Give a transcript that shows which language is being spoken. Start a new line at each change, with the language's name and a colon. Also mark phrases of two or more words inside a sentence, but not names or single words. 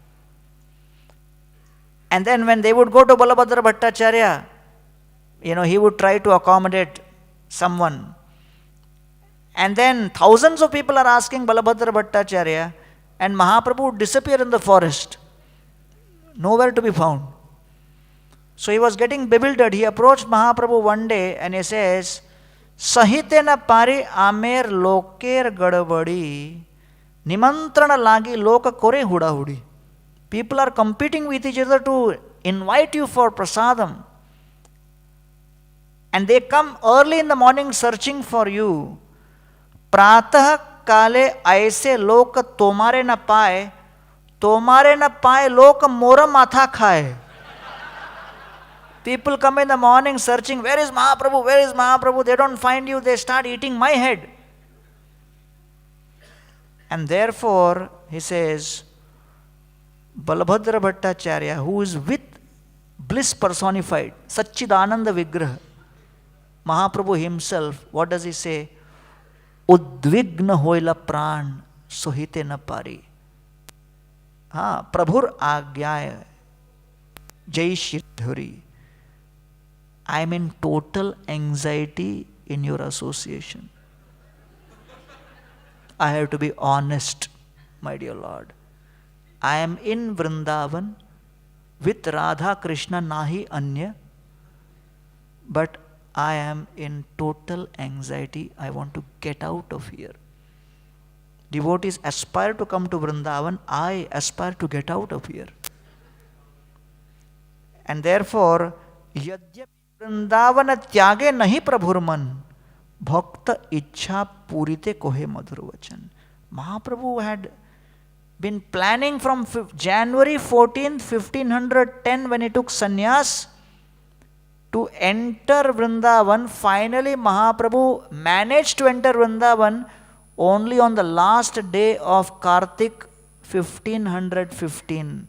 English: And then when they would go to Balabhadra Bhattacharya, he would try to accommodate someone. And then thousands of people are asking Balabhadra Bhattacharya, and Mahaprabhu would disappear in the forest. Nowhere to be found. So he was getting bewildered. He approached Mahaprabhu one day and he says,
Bangla: "সহিতে না পারি আমার লোকের গড়বড়ি, নিমন্ত্রণ লাগি লোক করে হুড়া হুড়ি."
English: People are competing with each other to invite you for prasadam. And they come early in the morning searching for you.
Bangla: প্রাতঃ কালে আইসে লোক তোমারে না পায় লোক মোর মাথা খায়.
English: People come in the morning searching, "Where is Mahaprabhu? Where is Mahaprabhu?" They don't find you, they start eating my head. And therefore, he says, Balabhadra Bhattacharya, who is with bliss personified, Satchidananda Vigraha, Mahaprabhu himself, what does he say?
Bangla: উদ্বিগ্ন হইল প্রাণ সহিতে না পারি. প্রভুর আজ্ঞায় যাই শ্রীধারী.
English: I am in total anxiety in your association. I have to be honest, my dear Lord. I am in Vrindavan with Radha Krishna
Bangla: নাহি অন্য,
English: but I am in total anxiety. I want to get out of here. Devotees aspire to come to Vrindavan. I aspire to get out of here. And therefore,
Bangla: যদ্যপি বৃন্দাবন ত্যাগে নাহি প্রভুর মন, ভক্ত ইচ্ছা পূরিতে কহে মধুর বচন.
English: Mahaprabhu had been planning from January 14th, 1510 when he took sannyas to enter Vrindavan. Finally, Mahaprabhu managed to enter Vrindavan only on the last day of Kartik 1515.